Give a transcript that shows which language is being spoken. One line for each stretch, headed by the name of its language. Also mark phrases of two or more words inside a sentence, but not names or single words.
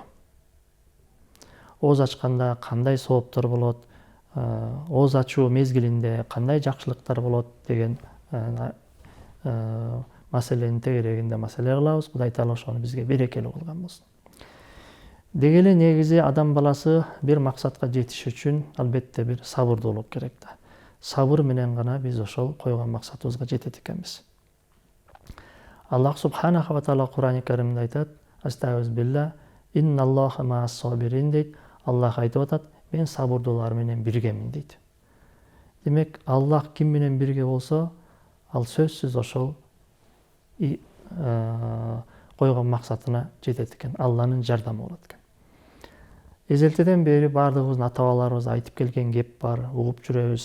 Kyrgyz: Ооз ачканда кандай сооптор болот, ооз ачуу мезгилинде кандай жакшылыктар болот деген маселенин тегерегинде маселе кылабыз. Кудай Таала ошону бизге берекелүү кылган болсун. Деги эле негизи адам баласы бир максатка жетиш үчүн албетте бир сабырдуулук керек да. Сабыр менен гана биз ошол койгон максатыбызга жетет экенбиз.
Arabic: الله سبحانه وتعالى
Kyrgyz: Кур'ан-ы Каримде айтат: "Астагфируллах,
Arabic: إن الله مع الصابرين" дейт.
Kyrgyz: Аллах айтып атат: "Мен сабырдуулар менен биргемин" дейт. Демек, Аллах ким менен бирге болсо, ал сөзсүз ошол койгон максатына жетет экен, Алланын жардамы болот экен. Эзелтеден бери баардыгыбыздын ата-бабаларыбыз айтып келген кеп бар, угуп жүрөбүз.